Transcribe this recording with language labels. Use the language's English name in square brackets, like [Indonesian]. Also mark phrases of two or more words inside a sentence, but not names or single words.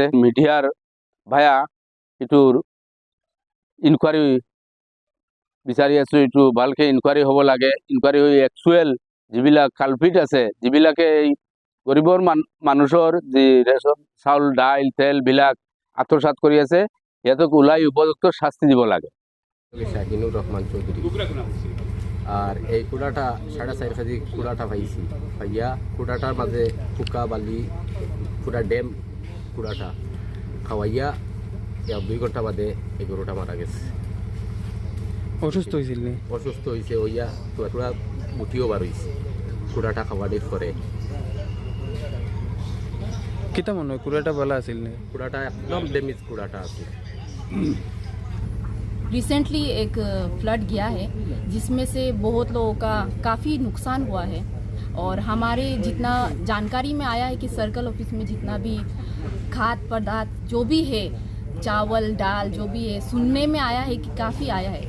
[Assamese] মিডিয়াৰ ভায়া এইটোৰ ইনকুৱাৰী বিচাৰি আছোঁ, এইটো ভালকৈ ইনকুৱাৰী হ'ব লাগে। ইনকুৱাৰী হৈ একচুৱেল যিবিলাক কালপিট আছে, যিবিলাকে এই গৰীবৰ মানুহৰ যি ৰেচন চাউল দাইল তেলবিলাক আত্মসাৎ কৰি আছে, সিহঁতক ওলাই উপযুক্ত শাস্তি দিব লাগে। শাহিনুর রহমান চৌধুরী। [Sylheti] আর এই কুড়াটা 4.5 কেজি কুড়াটা পাইছি, পাইয়া কুড়াটার মাঝে ফুকা বালি পুরা ড্যাম কুড়াটা খাওয়াইয়া 2 ঘন্টা বাদে এই গরুটা মারা গেছে। [Bangla] অসুস্থ হয়েছিল? [Sylheti] অসুস্থ হয়েছে, হইয়া তোরা মুঠিও বার হয়েছে কুড়াটা খাওয়ানির পরে। কিতা মনে হয় কুড়াটা ভালো আছিল না? কুড়াটা একদম ড্যামেজ কুড়াটা আছে। [Hindi] रिसेंटली एक फ्लड गया है जिसमें से बहुत लोगों का काफ़ी नुकसान हुआ है, और हमारे जितना जानकारी में आया है कि [English] circle office [Hindi] में जितना भी खाद्य पदार्थ जो भी है, चावल दाल जो भी है, सुनने में आया है कि काफ़ी आया है।